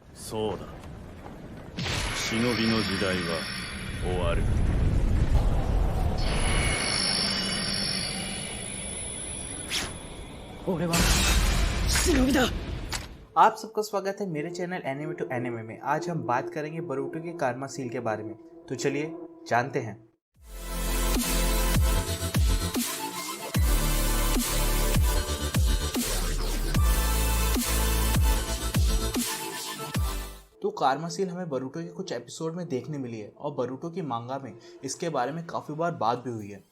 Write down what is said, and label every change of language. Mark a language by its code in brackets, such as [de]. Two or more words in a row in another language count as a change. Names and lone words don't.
[ja] そうだ。忍びの時代は終わる。俺は忍びだ। [hi] आप सबका स्वागत है मेरे चैनल एनिमे टू एनिमे में। आज हम बात करेंगे बोरुटो के कार्मा सील के बारे में। तो चलिए जानते हैं। तो कार्मा सील हमें बोरुटो के कुछ एपिसोड में देखने मिली है और बोरुटो की मांगा में इसके बारे में काफ़ी बार बात भी हुई है।